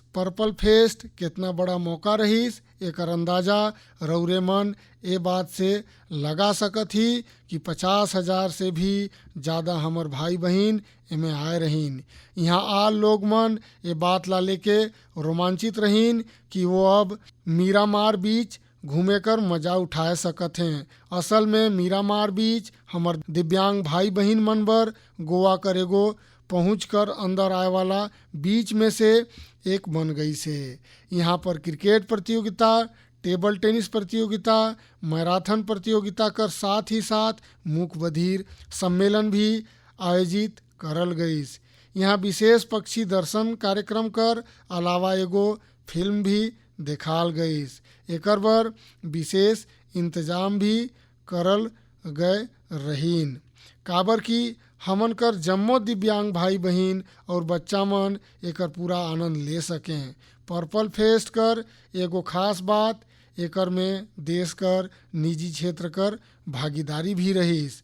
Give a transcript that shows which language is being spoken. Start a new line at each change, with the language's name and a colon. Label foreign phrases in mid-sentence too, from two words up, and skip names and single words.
Sadri: पर्पल फेस्ट कितना बड़ा मौका रहीस एकर अंदाजा रौरे मन ए बात से लगा सकत ही कि 50,000 से भी ज़्यादा हमर भाई बहन एमे आए रहीन। यहाँ आल लोग मन ये बात ला लेके रोमांचित रहीन कि वो अब मीरामार बीच घूमे कर मजा उठाए सकत हैं। असल में मीरामार बीच हमर दिव्यांग भाई बहन मन बर गोवा कर एगो पहुँच कर अंदर आए वाला बीच में से एक बन गई से। यहाँ पर क्रिकेट प्रतियोगिता, टेबल टेनिस प्रतियोगिता, मैराथन प्रतियोगिता कर साथ ही साथ मूक बधिर सम्मेलन भी आयोजित करल गईस। यहाँ विशेष पक्षी दर्शन कार्यक्रम कर अलावा एगो फिल्म भी देखाल गईस। एकर बर विशेष इंतजाम भी करल गए रहीन काबर की हमन कर जम्मो दिव्यांग भाई बहन और बच्चा मन एकर पूरा आनंद ले सकें। पर्पल फेस्ट कर एगो खास बात एकर में देश कर निजी क्षेत्र कर भागीदारी भी रहीस।